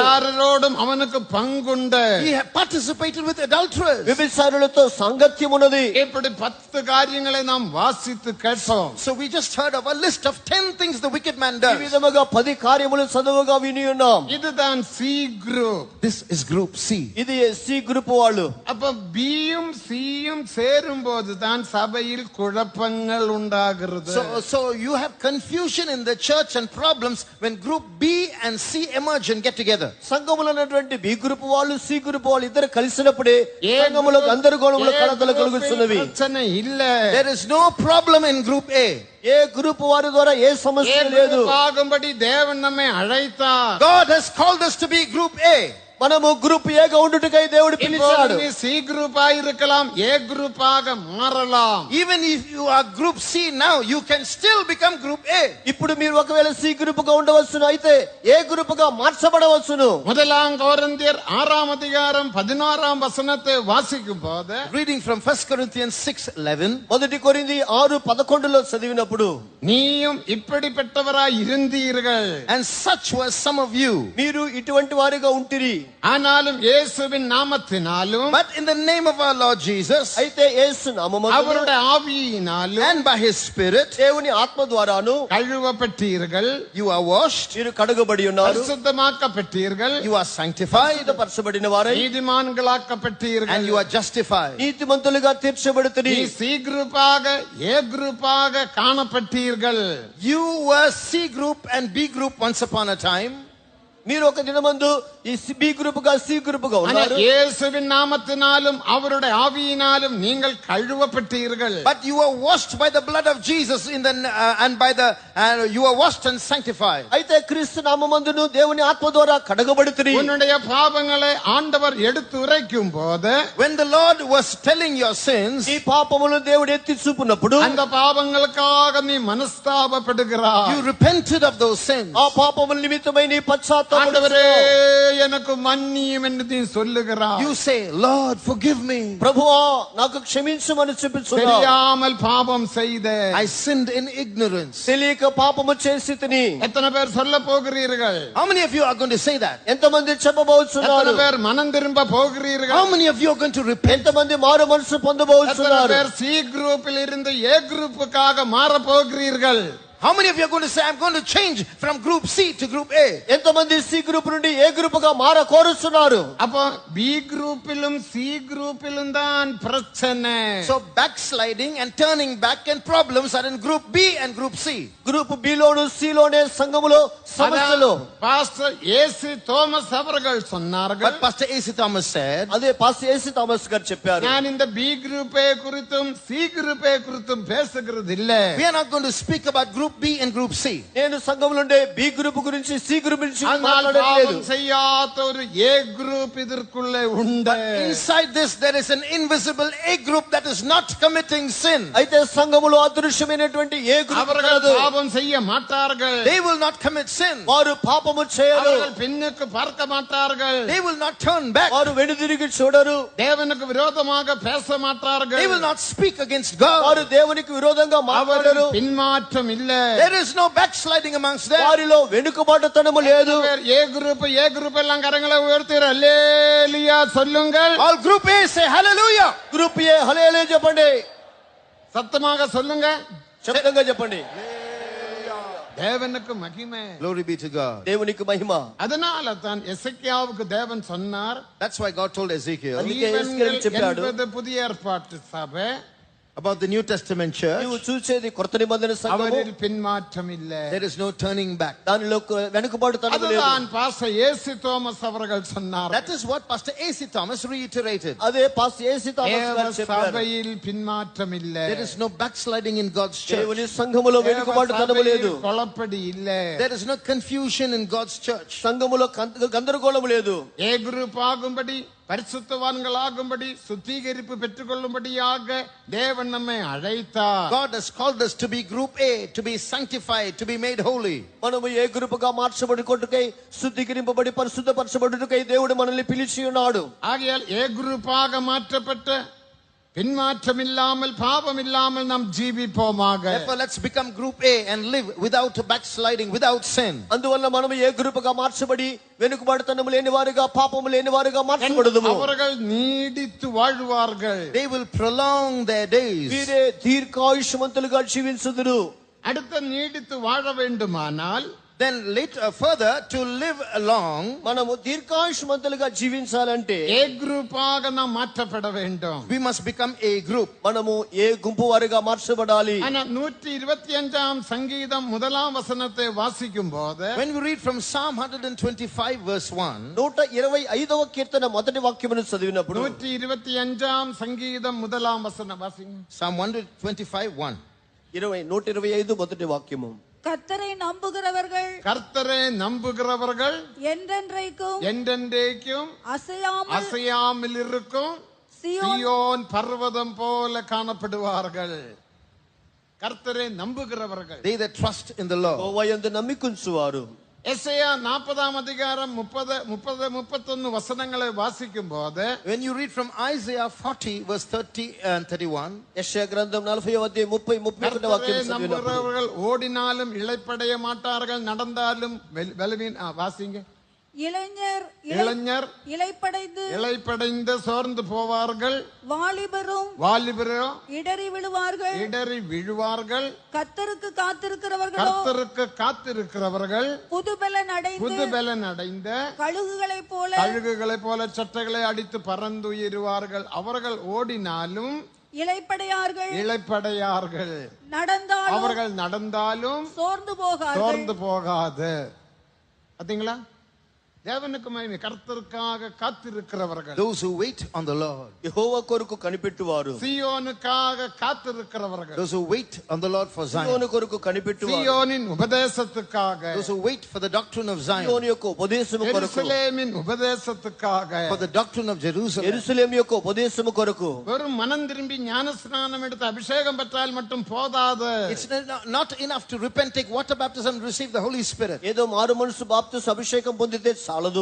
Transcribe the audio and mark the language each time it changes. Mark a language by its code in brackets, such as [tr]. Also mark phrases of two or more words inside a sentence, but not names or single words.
[ta] விபச்சாரரோடும் அவனுக்கு பங்குண்டு. [en] He had participated with adulterers. [te] వ్యభిచారులతో సాంగత్యం ఉన్నది. [ta] இப்படி 10 காரியங்களை நாம் வாசித்து கேட்டோம். [en] So we just heard of a list of 10 things the wicked man [te] ఈ [en] does. [te] విధముగా 10 కార్యములు చదువుగా విని ఉన్నాం. [ta] இதுதான் சி குரூப். [en] This is group C. [te] ఇది సి గ్రూప్ వాళ్ళు. [ta] அப்ப பியும் சியும் சேரும் போதுதான் சபையில் குழப்பங்கள் உண்டாகிறது. [en] So you have confusion in the church and problems when group B and C emerge and get together. [te] సంఘములో ఉన్నటువంటి బి గ్రూప్ వాళ్ళు సి గ్రూప్ వాళ్ళు ఇద్దరు కలిసినప్పుడే సంఘములో గందరగోళములు కలతలు కలుగుతున్నవి. [ta] பிரச்சனை இல்ல. [en] There is no problem in group A. [te] ఏ గ్రూప్ వారి ద్వారా ఏ సమస్య లేదు. [ta] ஆகும்படி தேவன் நம்மை அழைத்தார். [en] God has called us to be group A. [te] మనము గ్రూప్ ఏగా ఉండుటకై దేవుడు పిలిచాడు. [ta] இப்போது நீ சி குரூப்பா இருக்கலாம், ஏ குரூப்பாக மாறலாம். [en] Even if you are group C now, you can still become group A. [te] ఇప్పుడు మీరు ఒకవేళ సి గ్రూప్ గా ఉండవచ్చును, అయితే ఏ గ్రూప్ గా మార్చబడవచ్చును. [ta] முதலாம் கொரிந்தியர் 6ஆம் அதிகாரம் 11ஆம் வசனத்தை வாசிக்கும் போது, [en] Reading from 1 Corinthians 6:11. [te] మొదటి కొరింథీ 6:11 చదివినప్పుడు, [ta] நீயும் இப்படிப்பட்டவராய் இருந்தீர்கள், [en] And such were some of you. [te] మీరు ఇటువంటి వారిగా ఉంటిరి. [ta] ஆனாலும் இயேசுவின் நாமத்தினாலும் [en] But in the name of our Lord Jesus [te] అయితే యేసు నామమున [ta] அவருடைய ஆவியினாலும் [en] and by his Spirit, [te] దేవుని ఆత్మ ద్వారాను [ta] கழுவப்பட்டீர்கள், [en] you are washed, [te] మీరు కడగబడి ఉన్నారు. [ta] பரிசுத்தமாக்கப்பட்டீர்கள், [en] you are sanctified, [te] పరచబడిన వారై [ta] நீதிமான்களாக்கப்பட்டீர்கள். [en] and you are justified. [te] నీతిమంతులుగా తీర్చబడుతురి. [ta] நீ சி குரூப்பாக ஏ குரூப்பாக காணப்பட்டீர்கள். [en] You were C group and B group once upon a time. [te] మీరు ఒక దినమందు ఈ బి గ్రూప్ గా సి గ్రూప్ గా [ta] ஆனா [te] ఉన్నారు. [ta] இயேசுவின் நாமத்தினாலும் அவருடைய ஆவியினாலும் நீங்கள் கழுவப்பட்டீர்கள். [en] But you were washed by the blood of Jesus and by the you were washed and sanctified. [te] అయితే క్రీస్తు నామమందును దేవుని ఆత్మ ద్వారా కడగబడుతుని. [ta] உன்னுடைய பாவங்களை ஆண்டவர் எடுத்து உரைக்கும் போது, [en] When the Lord was telling your sins, [te] ఈ పాపములను దేవుడు ఎత్తి చూపునప్పుడు [ta] அந்த பாவங்களுக்காக நீ மனஸ்தாபப்படுகிறாய். [en] you repented of those sins. [te] ఆ పాపముల నిమిత్తమై నీ పశ్చాత్తాపం. [ta] ஆண்டவரே எனக்கு மன்னியும் என்று நீ சொல்லுகிறாய். [en] You say, Lord, forgive me. [te] ప్రభువా నాకు క్షమించమని చెప్పుచున్నావు. [ta] தெரியாமல் பாவம் செய்த [en] I sinned in ignorance. [te] తెలియక పాపము చేసి తిని. [ta] எத்தனை பேர் சொல்ல போகிறீர்கள்? [en] How many of you are going to say that? [te] ఎంతమంది చెప్పబోతున్నారు? [ta] எத்தனை பேர் மனம் திரும்ப போகிறீர்கள்? [en] How many of you are going to repent? [te] ఎంతమంది మారు మనసు [ta] எத்தனை [te] పొందబోతున్నారు? [ta] பேர் சி குரூப்பில் இருந்து ஏ குரூப்புக்காக மாற போகிறீர்கள்? [en] How many of you are going to say, I'm going to change from group C to group A? [te] ఎంతమంది సి గ్రూప్ నుండి ఏ గ్రూప్ గా మార కోరుతున్నారు? [ta] அப்போ பி குரூப்பிலும் சி குரூப்பிலும் தான் பிரச்சனை. [en] So backsliding and turning back and problems are in group B and group C. [te] గ్రూప్ బి లోను సి లోనే సంఘములో సమస్యలు. [ta] பாஸ்டர் ஏசி தோமஸ் அவர்கள் சொன்னார்கள். [en] But Pastor A.C. Thomas said, [te] అదే పాస్టర్ ఏసీ థామస్ గారు చెప్పారు. [ta] நான் இந்த பி குரூப்பை குறித்தும் சி குரூப்பை குறித்தும் பேசுகிறது இல்ல. [en] we are not going to speak about group B and group C. [te] నేను సంఘములో ఉండే బి గ్రూప్ గురించి సి గ్రూప్ గురించి [ta] ஆனால் [te] మాట్లాడలేదు. [ta] பாவம் செய்யாத ஒரு ஏ குரூப் இதற்குள்ளே உண்டு. [en] Inside this there is an invisible A group that is not committing sin. [te] అయితే సంఘములో అదృశ్యమైనటువంటి ఏ గ్రూప్ [ta] அவர்கள் [te] కాదు. [ta] பாவம் செய்ய மாட்டார்கள். [en] They will not commit sin. [te] వారు పాపము చేయరు. [ta] அவர்கள் பின்னுக்கு பார்க்க மாட்டார்கள். [en] They will not turn back. [te] వారు వెనుదిరిగి చూడరు. [ta] தேவனுக்கு விரோதமாக பேச மாட்டார்கள். [en] They will not speak against God. [te] వారు దేవునికి విరోధంగా మాట్లాడరు. [ta] அவர்கள் பின்மாற்றம் இல்ல. [en] There is no backsliding amongst them. [te] వారిలో వెనుకబాటుతనము లేదు. [ta] ஏ குரூப் எல்லாம் கரங்களை உயர்த்தி அல்லேலூயா சொல்லுங்கள். [en] All group A say hallelujah. [te] గ్రూప్ ఏ హల్లెలూయా చెప్పండి. [ta] சத்தமாக சொல்லுங்க. [te] శబ్దంగా చెప్పండి. [ta] தேவனுக்கு மகிமை. [en] Glory be to God. [te] దేవునికి మహిమ. [ta] அதனால தான் எசேக்கியாவுக்கு தேவன் சொன்னார், [en] That's why God told Ezekiel [te] అందుకే [ta] இவன்கள் [te] எஸ்கேல் చెప్పాడు. [ta] என்பது புதிய ஏற்பாட்டு சபை, [en] about the New Testament church. [te] నీవు చూసేది కొత్త నిబంధన సంఘము. [ta] அவரில் பின்மாற்றம் இல்ல. [en] There is no turning back. [te] దానిలో వెనుకబాటుతనము లేదు. [ta] அதுதான் பாஸ்டர் ஏசி தோமஸ் அவர்கள் சொன்னார். [en] That is what Pastor A.C. Thomas reiterated. [te] అదే పాస్టర్ ఏసీ థామస్ గారు చెప్పారు. [ta] சபையில் பின்மாற்றம் இல்ல. [en] There is no backsliding in God's church. [te] దేవుని సంఘములో వెనుకబాటుతనము లేదు. [ta] குழப்படி இல்ல. [en] There is no confusion in God's church. [te] సంఘములో గందరగోళము లేదు. [ta] ஏ குரூப் ஆகும்படி பரிசுத்தவான்களாகும்படி சுத்திகரிப்பு பெற்றுக்கொள்ளும்படியாக தேவன் நம்மை அழைத்தார். [en] God has called us to be group A, to be sanctified, to be made holy. [te] మనము ఏ గ్రూప్ గా మార్చబడుకొట్టుకై శుద్ధీకరింపబడి పరిశుద్ధపరచబడుటకై దేవుడు మనల్ని పిలిచి ఉన్నాడు. [ta] ஆகையால் ஏ குரூப்பாக மாற்றப்பட்ட பின்மாற்றம் இல்லாமல் பாவம் இல்லாமல் நாம் ஜீவிப்போமாக. [en] Therefore, let's become group A and live without backsliding, without sin. [te] అందువల్ల మనము ఏ గ్రూప్ గా మార్చబడి వెనుకబాటుతనము లేని వారుగా పాపము లేని వారుగా మార్చబడుదుము. [ta] அவர்கள் நீடித்து வாழ்வார்கள். [en] They will prolong their days. [te] వీరే దీర్ఘాయుష్మంతులుగా జీవించుదురు. [ta] அடுத்த நீடித்து வாழ வேண்டுமானால் [en] Then later, further, to live long, [te] మనము దీర్ఘాయుష్మంతులుగా జీవించాలంటే [ta] ஏ குரூப்பாக நாம் மாற்றப்பட வேண்டும். [en] we must become a group. [te] మనము ఏ గుంపు వారిగా మార్చబడాలి. [ta] ஆனா 125ஆம் சங்கீதம் 1ஆம் வசனத்தை வாசிக்கும் போது, [en] When we read from Psalm 125 verse 1, [te] 125వ కీర్తన మొదటి వాక్యమును చదివినప్పుడు [ta] 125ஆம் சங்கீதம் 1ஆம் வசனம் வாசிங்க. [en] Psalm 125 1. [te] 125 మొదటి వాక్యము. [ta] கர்த்தரை நம்புகிறவர்கள் கர்த்தரை நம்புகிறவர்கள் என்றென்றைக்கும் என்றென்றைக்கும் அசையாமல் இருக்கும் சீயோன் பர்வதம் போல காணப்படுவார்கள். கர்த்தரை நம்புகிறவர்கள், They that trust in the Lord. యెహోవాయందు నమ్మికుంచువారు. எசேயா 40ஆம் அதிகாரம் 30-31 வசனங்களை வாசிக்கும் போது, When you read from Isaiah 40 verse 30 and 31, యెషయా గ్రంథం 40వ అధ్యాయం 30-31 వాక్యం చదివినప్పుడు நம்புகிறவர்கள் ஓடினாலும் இளைப்படைய மாட்டார்கள், நடந்தாலும் வாசிங்க. இளைஞர் இளைப்படைந்து சோர்ந்து போவார்கள், வாலிபரும் இடறி விழுவார்கள். கர்த்தருக்கு காத்திருக்கிறவர்கள் புதுபலன் அடைந்த கழுகுகளைப் போல சட்டைகளை அடித்து பறந்துயருவார்கள். அவர்கள் ஓடினாலும் இளைப்படையார்கள், நடந்தாலும் சோர்ந்து போகாது. பாத்தீங்களா? தேவனுக்கு மகிமை. கர்த்தருக்காக காத்திருக்கிறவர்கள், [en] those who wait on the Lord, [te] యెహోవా కొరకు కనిపెట్టువారు, [ta] சீயோனுக்காக காத்திருக்கிறவர்கள், [en] those who wait on the Lord for [te] సియోను [en] Zion, [te] కొరకు కనిపెట్టువారు, [ta] சீயோனின் உபதேசத்துக்காக, [en] those who wait for the doctrine of Zion, [te] సియోను యొక్క ఉపదేశము కొరకు, [ta] எருசலேமின் உபதேசத்துக்காக, [en] for the doctrine of Jerusalem. [te] యెరూషలేము యొక్క ఉపదేశము కొరకు. [ta] வெறும் மனம் திரும்பி ஞானஸ்நானம் எடுத்து அபிஷேகம் பெற்றால் மட்டும் போதாது. [en] It's not enough to repent, take water baptism, and receive the Holy Spirit. [te] ఏదో మారు మనసు బాప్తిస్మ అభిషేకం పొందితే చాలదు.